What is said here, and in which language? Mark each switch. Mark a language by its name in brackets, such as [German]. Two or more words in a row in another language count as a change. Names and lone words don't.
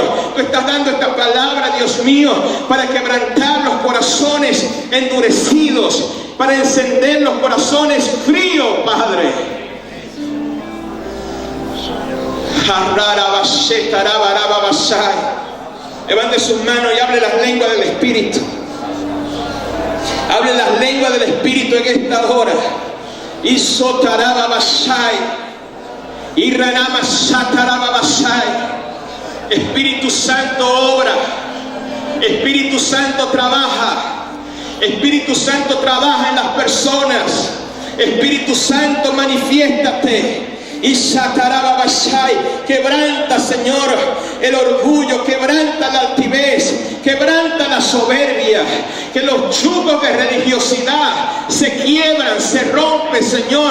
[Spanish] Tú estás dando esta palabra, Dios mío, para quebrantar los corazones endurecidos, para encender los corazones fríos, Padre. Levante sus manos y hable las lenguas del Espíritu. Hable las lenguas del Espíritu en esta hora. Y sotaraba basai. Y ranama sataraba basai. Espíritu Santo obra. Espíritu Santo trabaja. Espíritu Santo trabaja en las personas. Espíritu Santo, manifiéstate. Y Sataraba Basai, quebranta, Señor, el orgullo, quebranta la altivez, quebranta la soberbia, que los yugos de religiosidad se quiebran, se rompen, Señor.